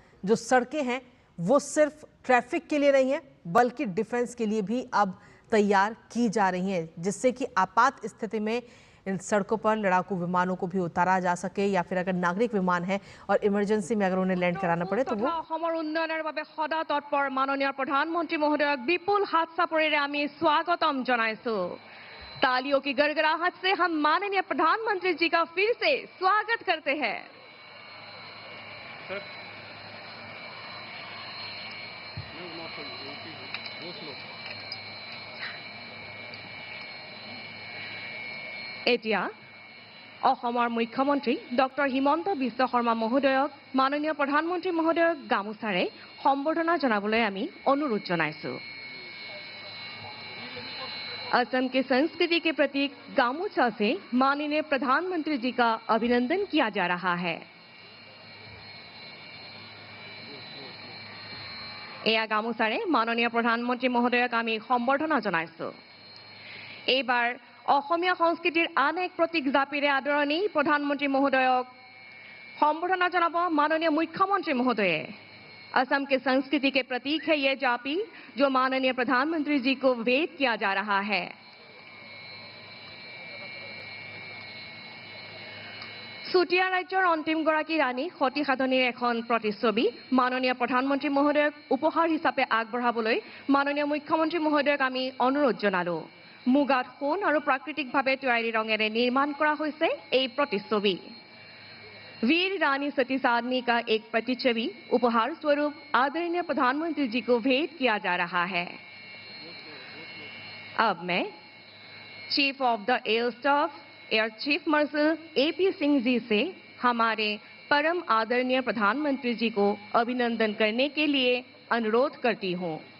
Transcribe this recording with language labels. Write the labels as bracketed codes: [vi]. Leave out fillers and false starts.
[hi] जो सड़कें हैं वो सिर्फ ट्रैफिक के लिए नहीं है बल्कि डिफेंस के लिए भी अब तैयार की जा रही हैं, जिससे कि आपात स्थिति में इन सड़कों पर लड़ाकू विमानों को भी उतारा जा सके, या फिर अगर नागरिक विमान है और इमरजेंसी में अगर उन्हें लैंड कराना पड़े तो वो [as] उन्नयनेर বাবে সদা তৎপৰ মাননীয় প্ৰধানমন্ত্ৰী মহোদয়ক বিপুল হাত চাপৰিৰে আমি স্বাগতম জনাইছো। [hi] तालियों की गड़गड़ाहट से हम माननीय प्रधानमंत्री जी का फिर से स्वागत करते हैं। [as] এতিয়া অসমৰ মুখ্যমন্ত্ৰী ডক্টৰ হিমন্ত বিশ্ব শৰ্মা মহোদয়ক মাননীয় প্ৰধানমন্ত্ৰী মহোদয়ক গামোচাৰে সম্বৰ্ধনা জনাবলৈ আমি অনুৰোধ জনাইছো। [hi] असम की संस्कृति के प्रतीक गामोछा से माननीय प्रधानमंत्री जी का अभिनंदन किया जा रहा है। [as] এয়া গামোচাৰে মাননীয় প্ৰধানমন্ত্ৰী মহোদয়ক আমি সম্বৰ্ধনা জনাইছো। এইবাৰ অসমীয়া সংস্কৃতিৰ আন এক প্ৰতীক জাপিৰে আদৰণি প্ৰধানমন্ত্ৰী মহোদয়ক সম্বৰ্ধনা জনাব মাননীয় মুখ্যমন্ত্ৰী মহোদয়ে। [hi] असम के संस्कृति के प्रतीक है ये जापी, जो माननीय प्रधानमंत्री जी को भेंट किया जा रहा है। [as] চুতীয়া ৰাজ্যৰ অন্তিমগৰাকী ৰাণী সতী সাধনীৰ এখন প্ৰতিচ্ছবি মাননীয় প্ৰধানমন্ত্ৰী মহোদয়ক উপহাৰ হিচাপে আগবঢ়াবলৈ মাননীয় মুখ্যমন্ত্ৰী মহোদয়ক আমি অনুৰোধ জনালো। মুগাত সোণ আৰু প্ৰাকৃতিকভাৱে তৈয়াৰী ৰঙেৰে নিৰ্মাণ কৰা হৈছে এই প্ৰতিচ্ছবি। [hi] वीर रानी सती साधनी का एक प्रतिच्छवि उपहार स्वरूप आदरणीय प्रधानमंत्री जी को भेंट किया जा रहा है। अब मैं chief of the air staff air chief marshal AP Singh ji से हमारे परम आदरणीय प्रधानमंत्री जी को अभिनंदन करने के लिए अनुरोध करती हूँ।